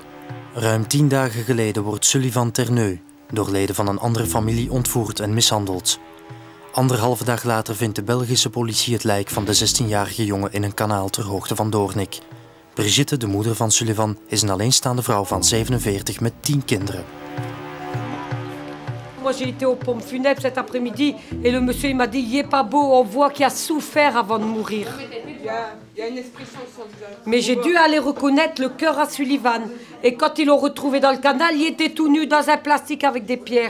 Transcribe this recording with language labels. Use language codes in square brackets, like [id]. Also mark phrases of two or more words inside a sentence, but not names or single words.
[nl] Ruim 10 dagen geleden wordt Sullivan Terneus door leden van een andere familie ontvoerd en mishandeld. Anderhalve dag later vindt de Belgische politie het lijk van de 16-jarige jongen in een kanaal ter hoogte van Doornik. Brigitte, de moeder van Sullivan, is een alleenstaande vrouw van 47 met 10 kinderen. [fr] Moi j'ai été aux pompes funèbres cet après-midi et le monsieur il m'a dit il est pas beau, on voit qu'il a souffert avant de mourir. Mais j'ai dû aller reconnaître le cœur à Sullivan. Et quand ils l'ont retrouvé dans le canal, il était tout nu dans un plastique avec des pierres.